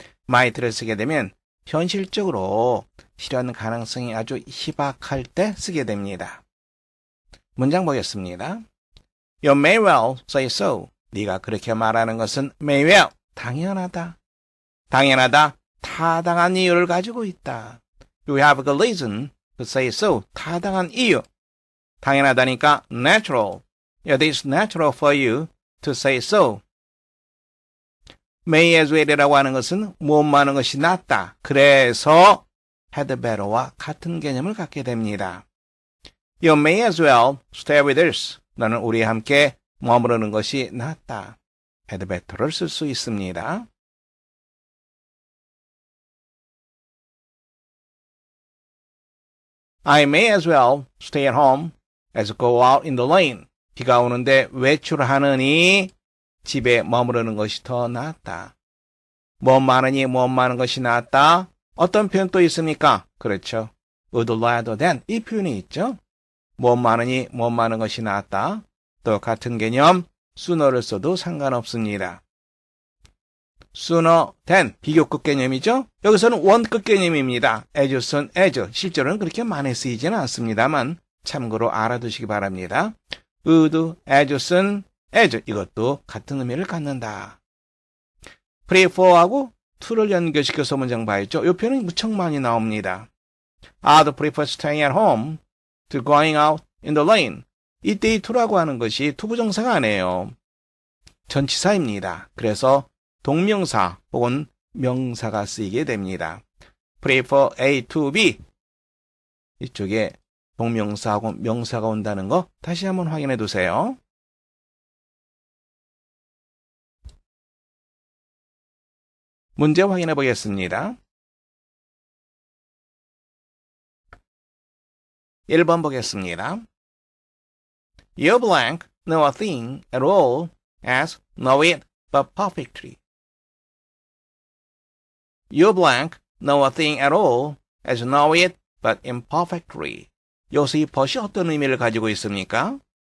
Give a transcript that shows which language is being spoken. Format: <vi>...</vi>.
<ko>might를 쓰게 되면 현실적으로 실현 가능성이 아주 희박할 때 쓰게 됩니다. 문장 보겠습니다.</ko> <en>You may well say so.</en> <ko>네가 그렇게 말하는 것은</ko> <en>may well,</en> <ko>당연하다. 당연하다, 타당한 이유를 가지고 있다.</ko> <en>You have a good reason to say so.</en> <ko>타당한 이유. 당연하다니까 natural.</ko> <en>It is natural for you to say so. may as well</en> <ko>이라고 하는 것은 무엇 많은 것이 낫다. 그래서</ko> <en>had better</en> <ko>와 같은 개념을 갖게 됩니다.</ko> <en>You may as well stay with us.</en> <ko>너는 우리와 함께 머무르는 것이 낫다.</ko> <en>had better</en> <ko>를 쓸 수 있습니다.</ko> <en>I may as well stay at home as go out in the rain.</en> <ko>비가 오는데 외출하느니 집에 머무르는 것이 더 낫다. 무엇 많으니 무엇 많은 것이 낫다. 어떤 표현 또 있습니까? 그렇죠.</ko> <en>would rather than</en> <ko>이 표현이 있죠. 무엇 많으니 무엇 많은 것이 낫다. 또 같은 개념 sooner를 써도 상관없습니다.</ko> <en>sooner than</en> <ko>비교급 개념이죠. 여기서는 원급 개념입니다.</ko> <en>as soon as</en> <ko>실제로는 그렇게 많이 쓰이지는 않습니다만 참고로 알아두시기 바랍니다.</ko> <en>would as soon as</en> <ko>이것도 같은 의미를 갖는다. prefer하고 to를 연결시켜서 문장 봐야죠. 이 표현은 무척 많이 나옵니다.</ko> <en>I'd prefer staying at home to going out in the rain.</en> <ko>이때 이 to라고 하는 것이 투부정사가 아니에요. 전치사입니다. 그래서 동명사 혹은 명사가 쓰이게 됩니다.</ko> <en>prefer A to B.</en> <ko>이쪽에 동명사하고 명사가 온다는 거 다시 한번 확인해 두세요. 문제 확인해 보겠습니다. 1번 보겠습니다.</ko> <en>You blank know a thing at all as know it but perfectly. You blank know a thing at all as know it but imperfectly.</en> <ko>여기서 이 but이 어떤 의미를 가지고 있습니까?</ko>